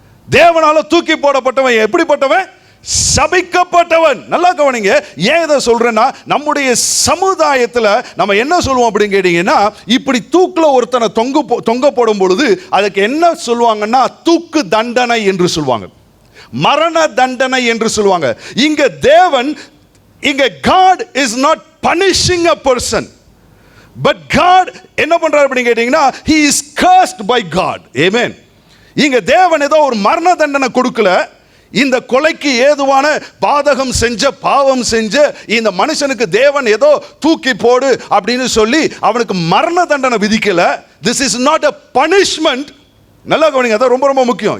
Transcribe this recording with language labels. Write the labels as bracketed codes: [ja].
[ta] தேவனால தூக்கி போடப்பட்டவன் எப்படிப்பட்டவன்? சபிக்கப்பட்டவன். நல்லா கவனிங்க. ஏன் இதை சொல்றேன்னா, நம்முடைய சமுதாயத்தில் நம்ம என்ன சொல்லுவோம் அப்படின்னு கேட்டீங்கன்னா, இப்படி தூக்குல ஒருத்தனை தொங்க போடும் பொழுது அதுக்கு என்ன சொல்லுவாங்கன்னா, தூக்கு தண்டனை என்று சொல்லுவாங்க, மரண தண்டனை என்று சொல்லுவாங்க. [en] இங்க God is not punishing a person, but God [ta] என்ன பண்றாரு அப்படின்னு கேட்டீங்கன்னா, [en] he is cursed by God. Amen. [ta] இங்க தேவன் ஏதோ ஒரு மரண தண்டனை கொடுக்கல. இந்த கொலைக்கு ஏதுவான பாதகம் செஞ்ச பாவம் செஞ்ச இந்த மனுஷனுக்கு தேவன் ஏதோ தூக்கி போடு அப்படின்னு சொல்லி அவனுக்கு மரண தண்டனை விதிக்கல. [en] This is not a punishment. [ta] நல்லா கவனிங்க, அதான் ரொம்ப ரொம்ப முக்கியம்.